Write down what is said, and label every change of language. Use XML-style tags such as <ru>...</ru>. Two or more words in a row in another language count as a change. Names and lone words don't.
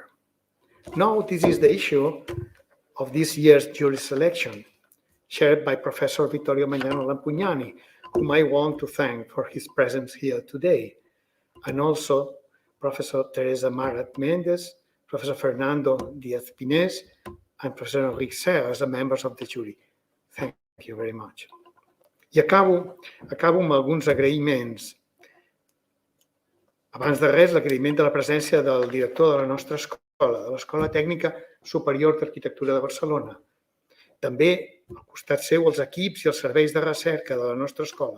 <en>Now, this is the issue of this year's jury selection, chaired by Professor Vittorio Lampugnani, whom I want to thank for his presence here today, and also Professor Teresa Marat-Mendes, Professor Fernando Díaz-Pinés, and Professor Enric as members of the jury. Thank you very much.</en> <ca>I acabo amb alguns agraïments. Abans de res, l'agraïment de la presència del director de la nostra escola, de l'Escola Tècnica Superior d'Arquitectura de Barcelona. També, al costat seu, els equips i els serveis de recerca de la nostra escola.</ca>